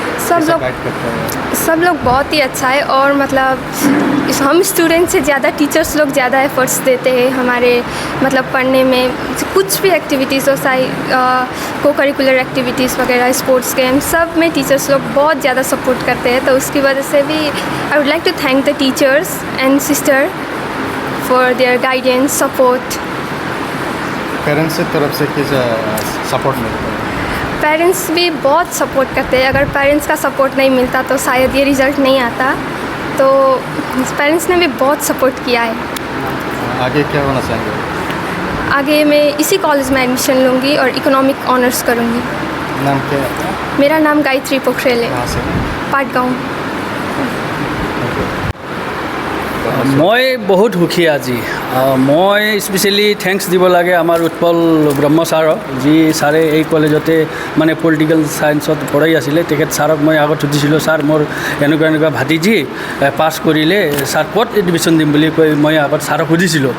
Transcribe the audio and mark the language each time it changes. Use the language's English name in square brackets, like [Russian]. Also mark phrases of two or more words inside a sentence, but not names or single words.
[Hindi] सब लोग बहुत ही अच्छा है और मतलब हम स्टूडेंट से ज़्यादा टीचर्स लोग ज़्यादा एफर्ट्स देते हैं हमारे मतलब पढ़ने में। कुछ भी एक्टिविटीज़ हो, [English] co-curricular activities [Hindi] वगैरह, [English] sports game, [Hindi] सब में टीचर्स लोग बहुत ज़्यादा सपोर्ट करते हैं। तो उसकी वजह से भी [English] I would like to thank the teachers and sister for their guidance support. [Hindi] पेरेंट्स की तरफ से कैसा सपोर्ट मिलता है? पेरेंट्स भी बहुत सपोर्ट करते हैं। अगर पेरेंट्स का सपोर्ट नहीं मिलता तो शायद ये रिज़ल्ट नहीं आता, तो पेरेंट्स ने भी बहुत सपोर्ट किया है। आगे क्या होना चाहेंगे? आगे मैं इसी कॉलेज में एडमिशन लूँगी और [English] economic honours [Hindi] करूँगी। नाम क्या है? मेरा नाम गायत्री पोखरेल है। कहाँ से? पाटगाँव। [Assamese] মই বহুত সুখী আজি। মই [English] specially thanks [Assamese] দিব লাগে আমাৰ উৎপল ব্ৰহ্ম ছাৰক, যি ছাৰে এই কলেজতে মানে [English] political scienceত [Assamese] পঢ়াই আছিলে। তেখেত ছাৰক মই আগত সুধিছিলোঁ, ছাৰ মোৰ এনেকুৱা ভাতিজি পাছ কৰিলে ছাৰ ক'ত এডমিশ্যন দিম বুলি কৈ মই আগত ছাৰক সুধিছিলোঁ।